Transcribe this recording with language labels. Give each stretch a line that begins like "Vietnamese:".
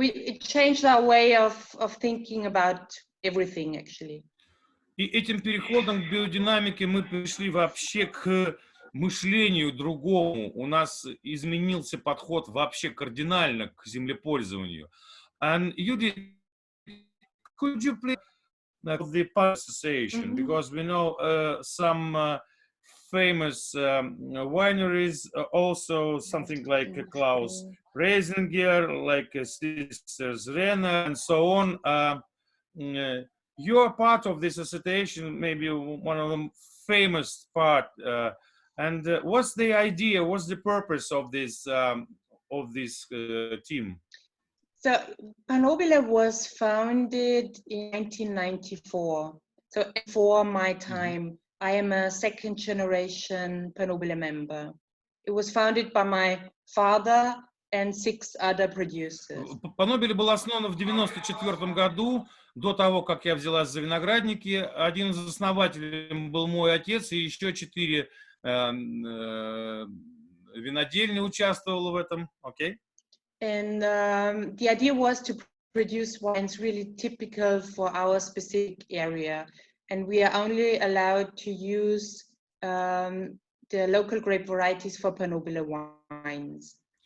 English: It changed our way of thinking about everything, actually.
Russian: И этим переходом к биодинамике мы пришли вообще к мышлению другому. У нас изменился подход вообще кардинально к землепользованию.
English: And Judith, could you please the association, because we know some famous wineries, also something like Klaus Reisinger, like Sisters Renner, and so on. You're part of this association, maybe one of the famous part. And what's the idea? What's the purpose of this team? So Panobile was founded in 1994. So before my time, I am a second generation Panobile member. It was founded by my father and 6 other producers.
Russian: Panobile был основан в 1994 году, до того, как я взялась за виноградники. Один из основателей был мой отец, и еще 4 винодельни участвовало в этом.
English: Okay? And the idea was to produce wines really typical for our specific area. And we are only allowed to use the local grape varieties for Panobile wines.